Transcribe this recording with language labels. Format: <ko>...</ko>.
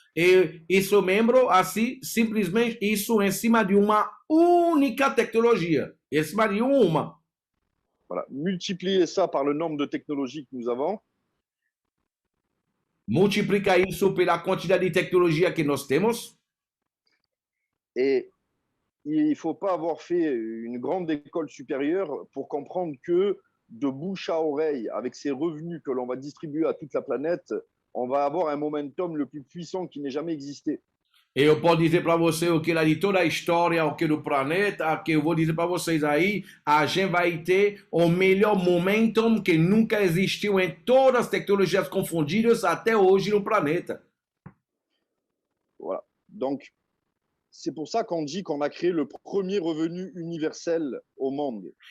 <pt>E esse membro, assim, simplesmente isso em cima de uma única tecnologia. Em cima de uma.</pt> <fr>Voilà. Multiplier ça par le nombre de technologies que nous avons.</fr> <pt>Multiplica isso pela quantidade de tecnologia que nós temos.</pt> <fr>Et il ne faut pas avoir fait une grande école supérieure pour comprendre que de bouche à oreille, avec ces revenus que l'on va distribuer à toute la planète, on va avoir un momentum le plus puissant qui n'ait jamais existé.</fr> <pt>Eu posso dizer para você o que lá de toda a história, o que do planeta, que eu vou dizer para vocês aí, a gente vai ter o melhor momentum que nunca existiu em todas as tecnologias confundidas até hoje no planeta.</pt> <fr>Voilà. Donc, c'est pour ça qu'on dit qu'on a créé le premier revenu universel au monde.</fr>